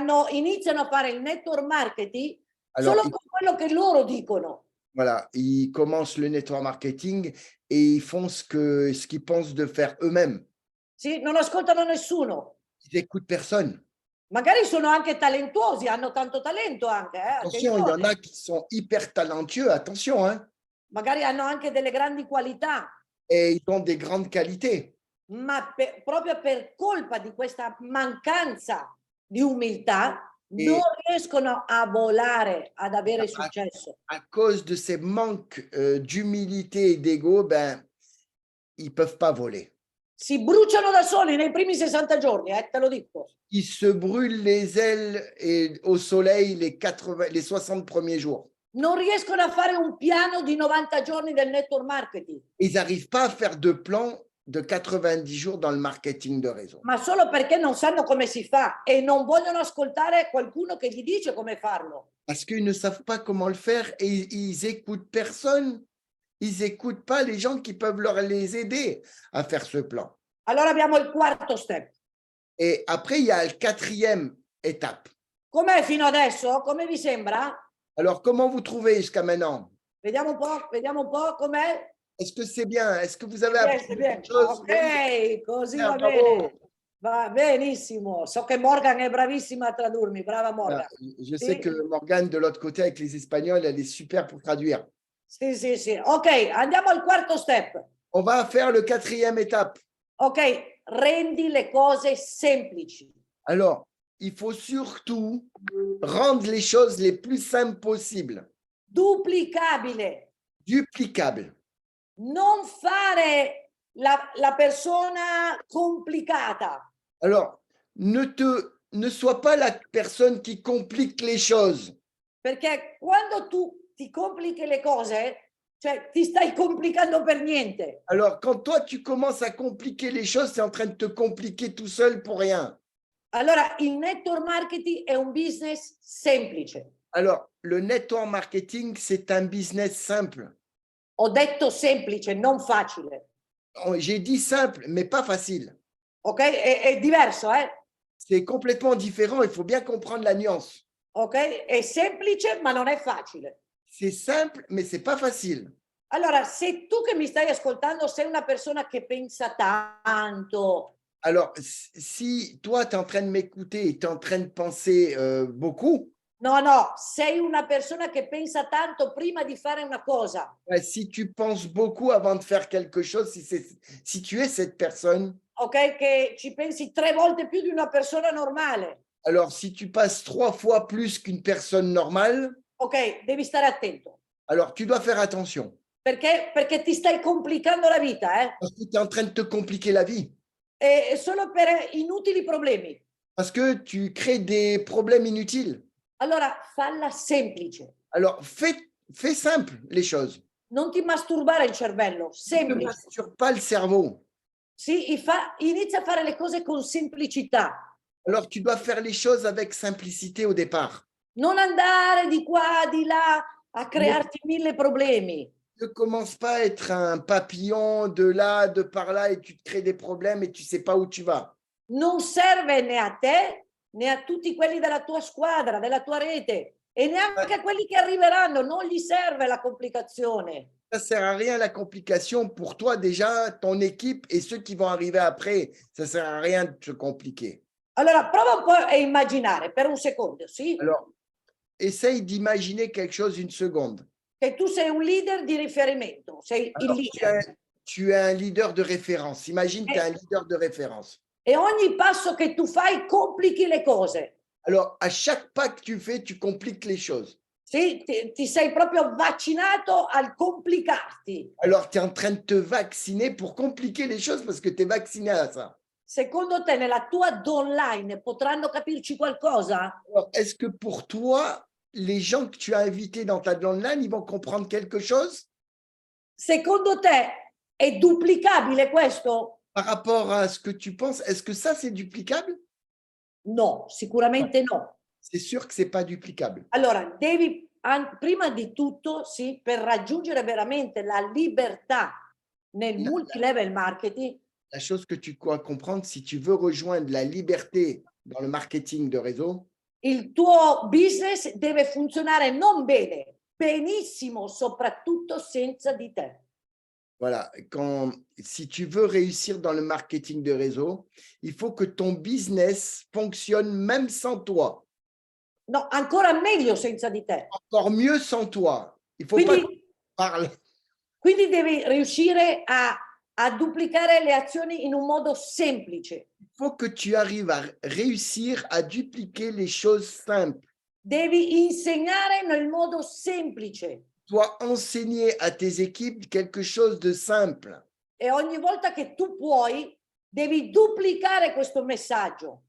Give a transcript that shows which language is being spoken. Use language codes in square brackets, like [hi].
[it] Iniziano a fare il network marketing [fr] Alors, [it] solo con quello che loro dicono. [fr] voilà, ils commencent le network marketing et ils font ce qu'ils pensent de faire eux-mêmes. [it] Sì? Non ascoltano nessuno. [fr] Ils n'écoutent personne. [it] Magari sono anche talentuosi, hanno tanto talento anche. [fr] Attention, il y en a qui sont hyper talentueux, attention, hein, [it] Magari hanno anche delle grandi qualità, [fr] et ils ont des grandes qualités. [it] ma proprio per colpa di questa mancanza di umiltà non riescono a volare, ad avere successo. [fr] À cause de ces manques d'humilité et d'ego, ben, ils ne peuvent pas voler. [it] Si bruciano da soli nei primi 60 giorni, te lo dico. [fr] Ils se brûlent les ailes au soleil les 60 premiers jours. [it] Non riescono a fare un piano di 90 giorni del network marketing. [fr] Ils n'arrivent pas à faire de plan de 90 jours dans le marketing de réseau. [it] Ma solo perché non sanno come si fa e non vogliono ascoltare qualcuno che gli dice come farlo. [fr] Parce qu'ils ne savent pas comment le faire et ils écoutent personne. Ils n'écoutent pas les gens qui peuvent les aider à faire ce plan. [it] Allora abbiamo il quarto step. [fr] Et après, il y a la 4e étape. [it] Com'è fino adesso? Come vi sembra? [fr] Alors, comment vous trouvez jusqu'à maintenant? [it] Vediamo un po' com'è. [fr] Est-ce que c'est bien? Est-ce que vous avez Bien, appris c'est bien. quelque chose? [it] Ok, così [fr] Bien, [it] va [fr] bravo. [it] bene. Va benissimo. So che Morgan è bravissima a tradurmi. Brava Morgan. [fr] Je sais que Morgane, de l'autre côté, avec les Espagnols, elle est super pour traduire. [it] Sì, sì, sì. Ok, andiamo al quarto step. [fr] On va faire le 4e étape. [it] Ok, rendi le cose semplici. [fr] Alors, il faut surtout rendre les choses les plus simples possibles. [it] Duplicabile. [fr] Duplicables. [it] Non fare la persona complicata. [fr] Alors, ne sois pas la personne qui complique les choses. [it] Perché quando tu ti complichi le cose, cioè ti stai complicando per niente. [fr] Alors, quand toi, tu commences à compliquer les choses, c'est en train de te compliquer tout seul pour rien. [it] Allora, il network marketing è un business semplice. [fr] Alors, le network marketing, c'est un business simple. [it] Ho detto semplice, non facile. [fr] J'ai dit simple, mais pas facile. [it] Ok? È diverso, eh? [fr] C'est complètement différent, il faut bien comprendre la nuance. Ok? [it] È semplice, ma non è facile. [fr] C'est simple, mais c'est pas facile. [it] Allora, se tu che mi stai ascoltando sei una persona che pensa tanto, [fr] Alors, si toi, tu es en train de m'écouter et tu es en train de penser beaucoup, [it] no, sei una persona che pensa tanto prima di fare una cosa. [fr] si tu penses beaucoup avant de faire quelque chose, si tu es cette personne, Ok? [it] Che ci pensi 3 volte più di una persona normale. [fr] alors si tu passes 3 fois plus qu'une personne normale, [it] Ok? Devi stare attento. [fr] alors tu dois faire attention. [it] Perché ti stai complicando la vita, eh? [fr] Parce que tu es en train de te compliquer la vie. [it] E solo per inutili problemi. [fr] Parce que tu crées des problèmes inutiles. [it] Allora, falla semplice. [fr] Alors, fais simple les choses. [it] Non ti masturbare il cervello, [fr] Ne [it] semplice. [fr] masturbe pas le cerveau. [it] Sì, inizia a fare le cose con semplicità. [fr] Alors, tu dois faire les choses avec simplicité au départ. [it] Non andare di qua, di là, a crearti 1000 problemi. [fr] Ne commence pas à être un papillon de là, de par là, et tu te crées des problèmes et tu ne sais pas où tu vas. [it] Non serve né a te né a tutti quelli della tua squadra, della tua rete e neanche a quelli che arriveranno, non gli serve la complicazione. [fr] Ça ne sert à rien la complication pour toi déjà, ton équipe et ceux qui vont arriver après. Ça ne sert à rien de te compliquer. [it] Allora, prova un po' a immaginare per un secondo, sì? [fr] Alors, essaye d'imaginer quelque chose une seconde. [it] Che tu sei un leader di riferimento, sei il [fr] Alors, [it] leader. [fr] tu es un leader de référence. Imagine que tu es un leader de référence. [it] E ogni passo che tu fai complichi le cose. [fr] Alors, à chaque pas que tu fais, tu compliques les choses. [it] Sì, ti sei proprio vaccinato al complicarti. [fr] Alors, tu es en train de te vacciner pour compliquer les choses parce que tu es vacciné à ça. [it] Secondo te nella tua downline potranno capirci qualcosa? [fr] Alors, est-ce que pour toi, les gens que tu as invités dans ta downline, ils vont comprendre quelque chose [it] Secondo te è duplicabile questo? [fr] par rapport à ce que tu penses? Est-ce que ça, c'est duplicable? [it] No, sicuramente no. [fr] C'est sûr que ce n'est pas duplicable. [it] Allora, devi prima di tutto, sì, per raggiungere veramente la libertà nel multilevel marketing, [fr] La chose que tu dois comprendre, si tu veux rejoindre la liberté dans le marketing de réseau, [it] il tuo business deve funzionare non bene, benissimo, soprattutto senza di te. [fr] voilà, si tu veux réussir dans le marketing de réseau, il faut que ton business fonctionne même sans toi. [it] No, ancora meglio senza di te. [fr] Encore mieux sans toi. Il faut [it] Quindi, [fr] pas que tu parles. [it] quindi devi riuscire a duplicare le azioni in un modo semplice. [fr] Il faut que tu arrives à réussir à dupliquer les choses simples. [it] Devi insegnare nel modo semplice. [fr] Tu dois enseigner à tes équipes quelque chose de simple. [it] E ogni volta che tu puoi, devi duplicare questo messaggio.